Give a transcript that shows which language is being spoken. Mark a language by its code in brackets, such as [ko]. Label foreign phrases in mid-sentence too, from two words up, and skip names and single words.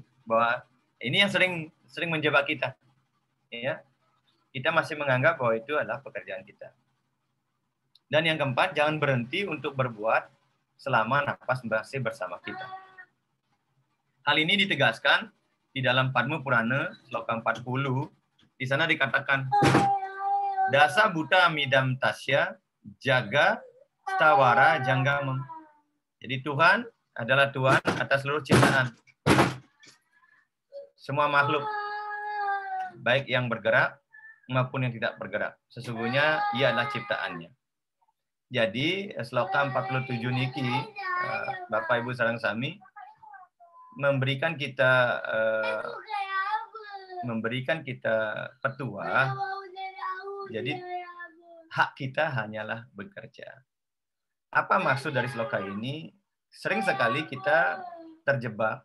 [id] Bahwa ini yang sering menjebak kita. Ya, kita masih menganggap bahwa itu adalah pekerjaan kita. Dan yang keempat, jangan berhenti untuk berbuat selama nafas masih bersama kita. Hal ini ditegaskan di dalam Padma Purana, sloka 40, di sana dikatakan, [sa] Dasa buta midam tasya, jaga stawara janggamam. [id] Jadi Tuhan adalah Tuhan atas seluruh ciptaan. Semua makhluk, baik yang bergerak maupun yang tidak bergerak. Sesungguhnya ia adalah ciptaannya. Jadi sloka 47 niki, Bapak Ibu [ban] sareng sami, [id] memberikan kita petua. Jadi hak kita hanyalah bekerja. Apa maksud dari sloka ini? Sering sekali kita terjebak.